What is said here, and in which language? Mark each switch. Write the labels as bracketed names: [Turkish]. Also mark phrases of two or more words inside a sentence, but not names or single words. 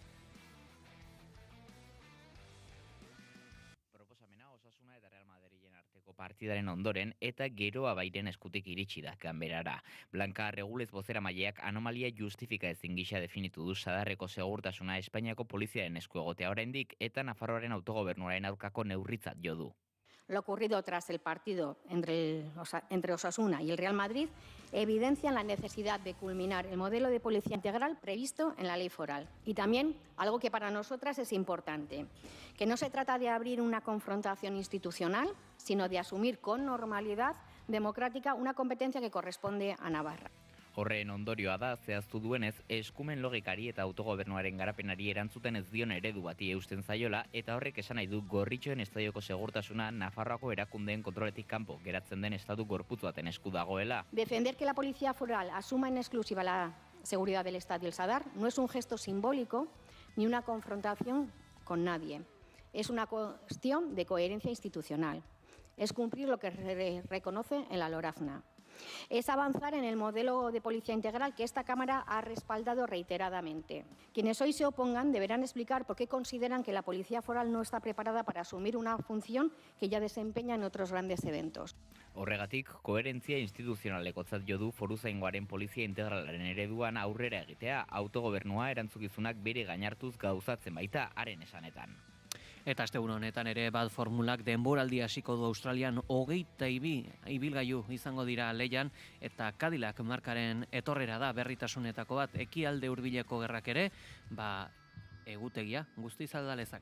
[Basque] Partidaren ondoren eta Geroa Bairen eskutik iritsi da ganberara. Blanca Regulez bozeramaileak anomalia justifika ezin gisa definitu du sadarreko segurtasuna Espainiako poliziaren esku egotea oraindik eta Nafarroaren autogobernuaren aurkako neurritzat jo du. [Spanish] Lo ocurrido tras el partido entre Osasuna y el Real Madrid evidencia la necesidad de culminar el modelo de policía integral previsto en la ley foral. Y también, algo que para nosotras es importante, que no se trata de abrir una confrontación institucional, sino de asumir con normalidad democrática una competencia que corresponde a Navarra. [Basque] Horren ondorioa da, zehaztu duenez, eskumen logikari eta autogobernuaren garapenari erantzuten ez dion eredu bati eusten zaiola, eta horrek esan nahi du gorritxoen estadioko segurtasuna Nafarroako erakundeen kontroletik kanpo geratzen den estatu gorputz baten esku dagoela. [Spanish] Defender que la Policía Foral asuma en exclusiva la seguridad del Estado y el Sadar no es un gesto simbólico ni una confrontación con nadie. Es una cuestión de coherencia institucional. Es cumplir lo que reconoce en la LORAFNA. Es avanzar en el modelo de policía integral que esta Cámara ha respaldado reiteradamente. Quienes hoy se opongan deberán explicar por qué consideran que la Policía Foral no está preparada para asumir una función que ya desempeña en otros grandes eventos. [Basque] Horregatik, koherentzia instituzionalekotzat jo du foruzaingoaren polizia integralaren ereduan aurrera egitea, autogobernua erantzukizunak bere gainartuz gauzatzen baita haren esanetan. Eta astegun honetan ere bat formulak denboraldi hasiko du Australian 22 ibilgailu izango dira leian eta Cadillac markaren etorrera da berritasunetako bat ekialde hurbileko gerrak ere, egutegia guztiz alda lezake.